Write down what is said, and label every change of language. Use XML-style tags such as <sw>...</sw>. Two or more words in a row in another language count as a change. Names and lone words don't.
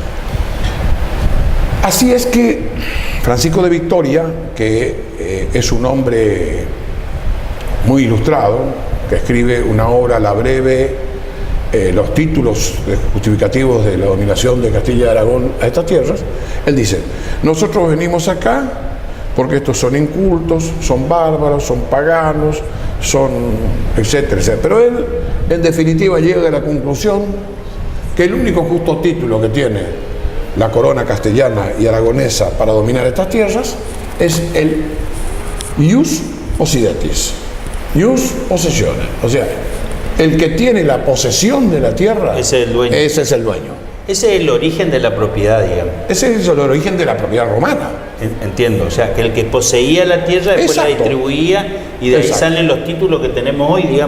<es>Así es que Francisco de Victoria, que es un hombre muy ilustrado, que escribe una obra, La Breve, los títulos justificativos de la dominación de Castilla y Aragón a estas tierras, él dice: nosotros venimos acá porque estos son incultos, son bárbaros, son paganos, son etcétera, etcétera. Pero él, en definitiva, llega a la conclusión que el único justo título que tiene la corona castellana y aragonesa para dominar estas tierras es el</es> <la>ius possidetis, ius possessione,</la> <es>o sea, el que tiene la posesión de la tierra, ese es el dueño. Ese es el dueño. Ese es el origen de la propiedad, digamos. Ese es el origen de la propiedad romana. Entiendo, o sea, que el que poseía la tierra después la distribuía y de ahí salen los títulos que tenemos hoy, digamos.</es>